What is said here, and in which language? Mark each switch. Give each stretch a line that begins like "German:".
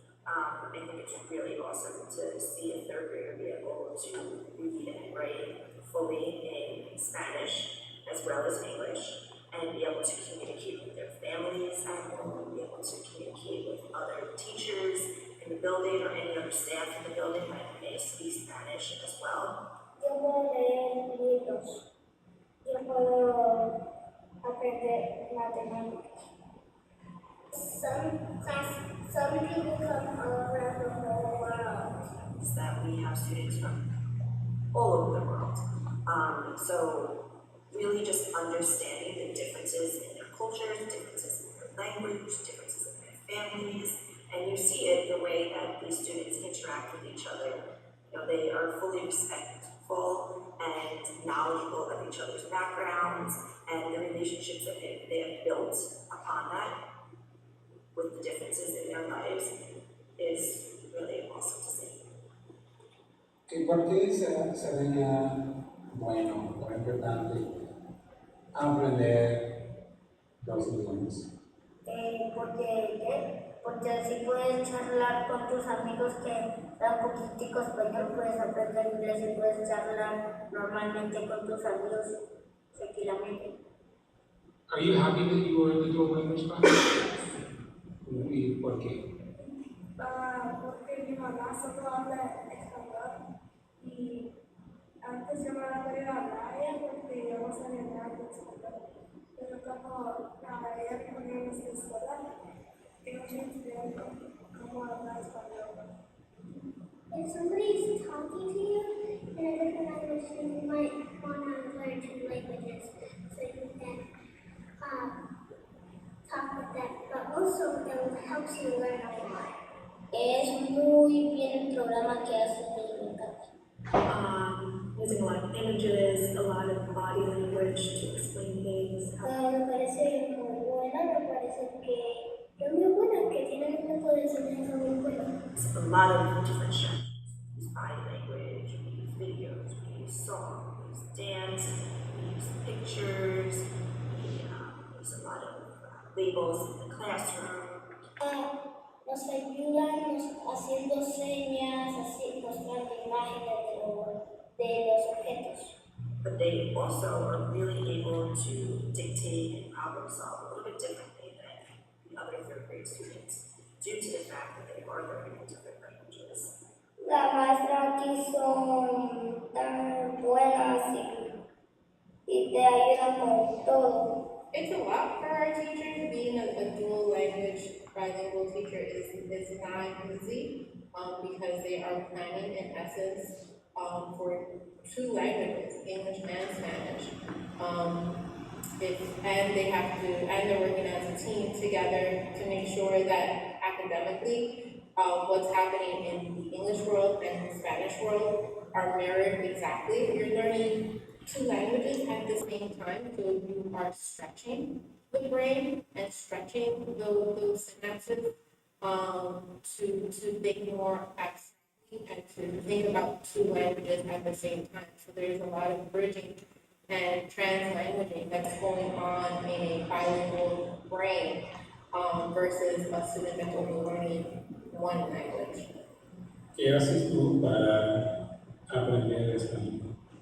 English: I think it's really awesome to see a third grader be able to read and write fully in Spanish as well as English, and be able to communicate with their families at home, be able to communicate with other teachers in the building or any other staff in the building that may speak Spanish as well.
Spanish: Yo puedo leer libros. Yo puedo aprender matemáticas.
English: Some people come around the whole world. Is that we have students from all over the world. So really just understanding the differences in their cultures, differences in their language, differences in their families, and you see it the way that these students interact with each other. You know, they are fully respectful and knowledgeable of each other's backgrounds, and the relationships that they have built upon that with the differences in their lives is really awesome to see.
Spanish: ¿Y por qué sería bueno o importante aprender los idiomas? Porque así puedes charlar con tus amigos que dan poquitico español, puedes aprender inglés y puedes charlar normalmente con tus amigos tranquilamente.
English: Are you happy that you were in the dual language class?
Spanish: ¿Y por qué? Porque mi mamá solo habla español y antes yo me la quería hablar porque yo no sabía nada de español. Pero como ella me ponía en esta escuela, tengo que estudiar cómo hablar español.
English: If somebody is talking to you in a different language, you might want to learn two languages so you can talk with them, but also it will help you learn a lot.
Spanish: Es muy bien el programa que hace y me encanta.
English: Using a lot of images, a lot of body language to explain things.
Spanish: Me parece muy buena, me parece que es muy buena, que tiene un método de enseñanza muy bueno.
English: A lot of different strategies. We use body language, we use videos, we use song, we use dance, we use pictures, we use a lot of labels in the classroom.
Spanish: Nos ayudan haciendo señas, así mostrando imágenes de lo de los objetos.
English: But they also are really able to dictate and problem solve a little bit differently than the other third grade students due to the fact that they are learning in different languages.
Spanish: Las maestras aquí son tan buenas y te ayudan con todo.
English: It's a lot for our teachers. Being a dual language bilingual teacher is not easy because they are planning in essence for two languages, English and Spanish. And they're working as a team together to make sure that academically what's happening in the English world and the Spanish world are mirrored exactly. You're learning two languages at the same time, so you are stretching the brain and stretching those synapses to think more abstractly and to think about two languages at the same time. So there's a lot of bridging and trans-languaging that's going on in a bilingual brain versus a student that's only learning one language.
Spanish: ¿Qué haces tú para aprender español?